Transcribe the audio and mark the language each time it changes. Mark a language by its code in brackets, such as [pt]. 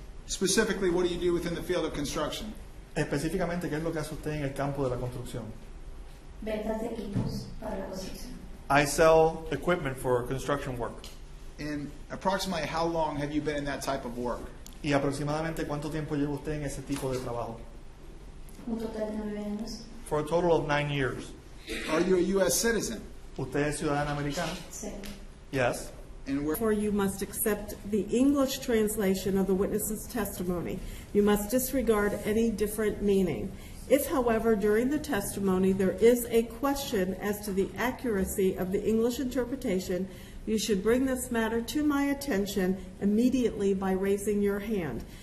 [en] Specifically, what do you do within the field of construction? [es] Específicamente, ¿qué es lo que hace usted en el campo de la construcción? ventas de equipos para la construcción. [en] I sell equipment for construction work. And approximately how long have you been in that type of work? [es] ¿Y aproximadamente cuánto tiempo lleva usted en ese tipo de trabajo? Un total de 9 años. [en] For a total of 9 years. Are you a U.S. citizen? [es] ¿Usted es ciudadana americana? C, [en] Yes. And where? therefore, you must accept the English translation of the witness's testimony. You must disregard any different meaning. If, however, during the testimony there is a question as to the accuracy of the English interpretation, you should bring this matter to my attention immediately by raising your hand.